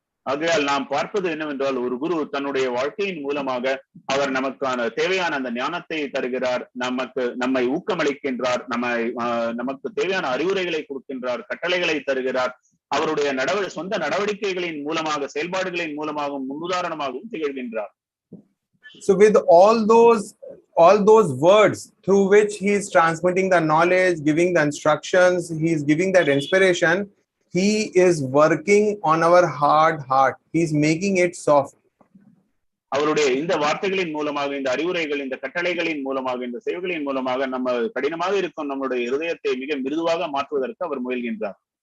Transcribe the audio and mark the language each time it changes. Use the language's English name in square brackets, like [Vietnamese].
[Tamil] ஆகையால் நாம் பார்ப்பது என்னவென்றால், ஒரு குரு தன்னுடைய வாழ்க்கையின் மூலமாக அவர் நமக்கான தேவையான அந்த ஞானத்தை தருகிறார், நம்மை ஊக்கமளிக்கின்றார், நமக்கு தேவையான அறிவுரைகளை கொடுக்கின்றார், கட்டளைகளை தருகிறார். அவருடைய சொந்த நடவடிக்கைகளின் மூலமாக, செயல்பாடுகளின் மூலமாகவும் முன்னுதாரணமாகவும் திகழ்கின்றார். [English] So with all those words through which he is transmitting the knowledge, giving the instructions, he is giving that inspiration, he is working on our hard heart. He is making it soft. [Tamil] அவருடைய இந்த வார்த்தைகளின் மூலமாக, இந்த அறிவுரைகள், இந்த கட்டளைகளின் மூலமாக, இந்த சேவைகளின் மூலமாக நம்ம கடினமாக இருக்கும் நம்முடைய இருதயத்தை மிக மிருதுவாக மாற்றுவதற்கு அவர் முயல்கின்றார்.